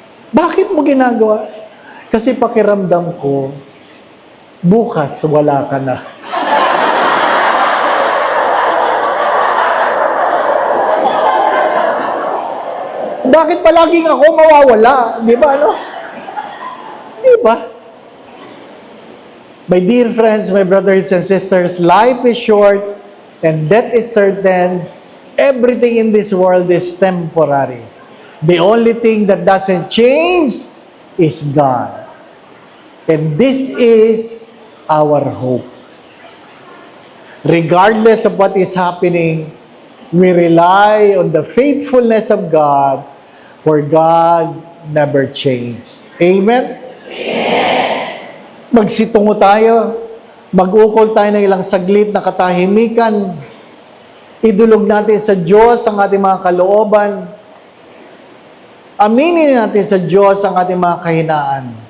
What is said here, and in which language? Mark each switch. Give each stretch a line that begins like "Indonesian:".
Filipino: Bakit mo ginagawa? Kasi pakiramdam ko, bukas wala ka na. Bakit palaging ako mawawala? Di ba, ano? Di ba?
English: My dear friends, my brothers and sisters, life is short and death is certain. Everything in this world is temporary. The only thing that doesn't change is God. And this is our hope. Regardless of what is happening, we rely on the faithfulness of God, for God never changes.
Filipino: Amen? Amen. Magsitungo tayo. Mag-ukol tayo ng ilang saglit na katahimikan. Idulog natin sa Diyos ang ating mga kalooban. Aminin natin sa Diyos ang ating mga kahinaan.